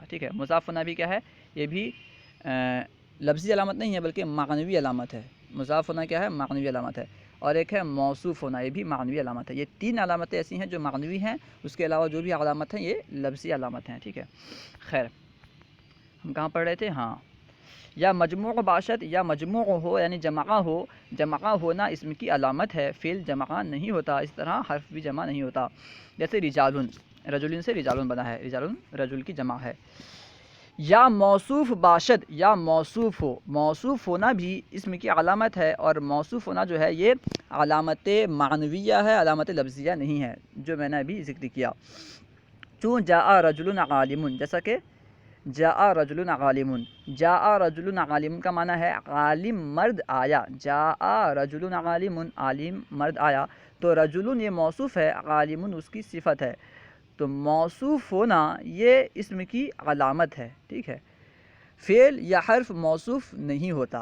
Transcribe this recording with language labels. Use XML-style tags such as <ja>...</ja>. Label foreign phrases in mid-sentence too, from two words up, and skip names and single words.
<ur>ٹھیک ہے، مضاف ہونا بھی کیا ہے؟ یہ بھی لفظی علامت نہیں ہے بلکہ معنوی علامت ہے. مضاف ہونا کیا ہے؟ معنوی علامت ہے. اور ایک ہے موصوف ہونا، یہ بھی معنوی علامت ہے. یہ 3 علامتیں ایسی ہیں جو معنوی ہیں، اس کے علاوہ جو بھی علامت ہیں یہ لفظی علامت ہیں. ٹھیک ہے، خیر ہم کہاں پڑھ رہے تھے؟ ہاں،</ur> <fa>یا مجموع باشد</fa> <ur>یا مجموع ہو یعنی جمع ہو. جمع ہونا اسم کی علامت ہے، فعل جمع نہیں ہوتا. اس طرح حرف بھی جمع نہیں ہوتا. جیسے رجالن، رجلن سے رجالن بنا ہے، رجالن رجل کی جمع ہے.</ur> <fa>یا موصوف باشد</fa> <ur>یا موصوف ہو. موصوف ہونا بھی اسم کی علامت ہے، اور موصوف ہونا جو ہے یہ علامت معنویہ ہے، علامت لفظیہ نہیں ہے، جو میں نے ابھی ذکر کیا. چون</ur> <ar>جاء رجل عالم،</ar> <ur>جیسا کہ</ur> <ar>جاء رجل عالم. جاء رجل عالم</ar> <ur>کا معنی ہے عالم مرد آیا.</ur> <ar>جاء رجل عالم،</ar> <ur>عالم مرد آیا. تو رجل یہ موصوف ہے، عالم اس کی صفت ہے. تو موصوف ہونا یہ اسم کی علامت ہے. ٹھیک ہے، فعل یا حرف موصوف نہیں ہوتا.</ur>